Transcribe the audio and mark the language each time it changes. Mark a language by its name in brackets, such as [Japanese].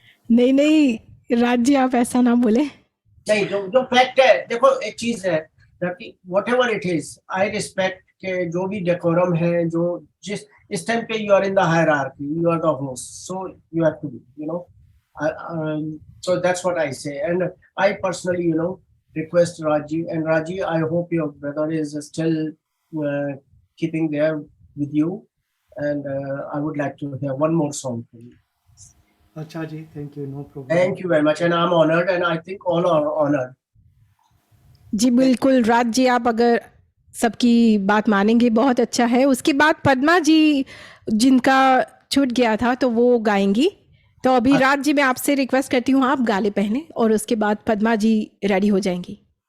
[Hindi] नहीं नहीं राज जी, आप ऐसा ना बोले। नहीं, जो फैक्ट है, देखो एक चीज है [English] whatever it is, I respect [Hindi] के जो भी डेकोरम है, जो जिस इस टाइम पे [English] You are in the hierarchy, you are the host, so you have to be, you know. So that's what I say, and I personally, request Raji, and Raji, I hope your brother is still keeping there with you, and I would like to hear one more song from you. [Hindi] अच्छा जी, [English] thank you, no problem. Thank you very much, and I'm honored, and I think all are honored. [Hindi] जी बिल्कुल राज जी, आप अगर सबकी बात मानेंगे बहुत अच्छा है। उसके बाद पद्मा जी, जिनका छूट गया था, तो वो गाएंगी। तो अभी राज जी, मैं आपसे रिक्वेस्ट करती हूँ आप गा ले पहले, और उसके बाद पद्मा जी रेडी हो जाएंगी।